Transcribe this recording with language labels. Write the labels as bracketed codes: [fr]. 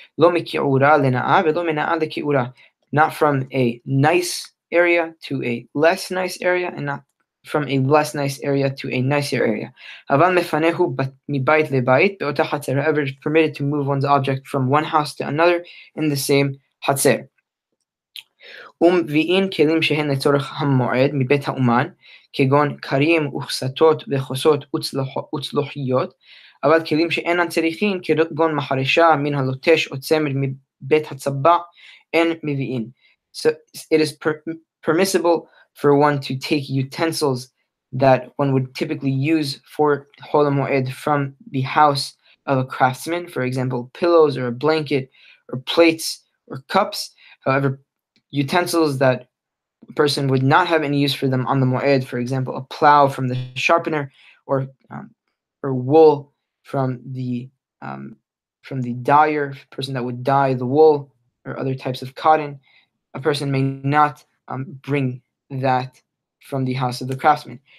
[he] Lo miki'ura lena'a velo mena'a leki'ura. [en] Not from a nice area to a less nice area, and not from a less nice area to a nicer area. [he] Aval mefanehu mibayit lebayit be'ota hatzer. [en] However, it's permitted to move one's object from one house to another in the same hatzer. [he] ומביאים כלים שהן לצורך המועד מבית האומן, כגון כרים וכסתות וחוסות וצלוחיות, אבל כלים שאינם צריכים, כגון מחרשה מן הלוטש או צמר מבית הצבע, אין מביאים. [en] So it is permissible for one to take utensils that one would typically use for Chol HaMoed from the house of a craftsman, for example, pillows or a blanket or plates or cups. However, utensils that a person would not have any use for them on the Moed, for example, a plow from the sharpener, or wool from the dyer, person that would dye the wool, or other types of cotton, a person may not bring that from the house of the craftsman.